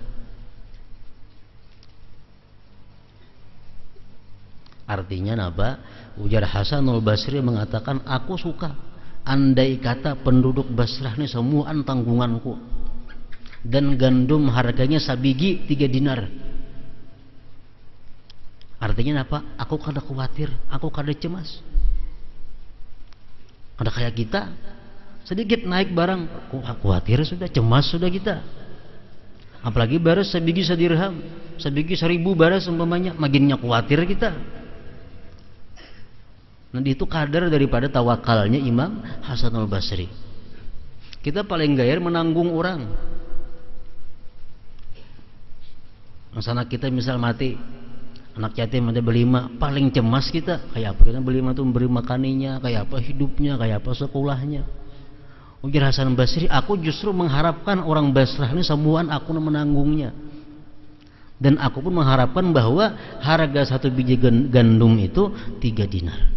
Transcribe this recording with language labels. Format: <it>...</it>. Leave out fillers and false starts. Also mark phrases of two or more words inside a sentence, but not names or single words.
<bjn>Artinya apa? Ujar Hasanul Basri mengatakan, aku suka andai kata penduduk Basrah ini semua tanggunganku, dan gandum harganya sabiji 3 dinar. Artinya apa? Aku kada khawatir, aku kada cemas. Ada kayak kita, sedikit naik barang, khawatir sudah, cemas sudah kita. Apalagi baras sebiji 1 dirham, sebiji 1000 baras umpamanya, makinnya khawatir kita. Nah, itu kadar daripada tawakalnya Imam Hasanul Basri. Kita paling gayar menanggung orang. Misalnya kita misal mati, anak yatim ada berlima, paling cemas kita kayak apa? Kita berlima tuh memberi makaninya, kayak apa hidupnya, kayak apa sekolahnya. Ujar Hasan Basri, aku justru mengharapkan orang Basrah ini semuaan aku menanggungnya, dan aku pun mengharapkan bahwa harga 1 biji gandum itu 3 dinar.</bjn>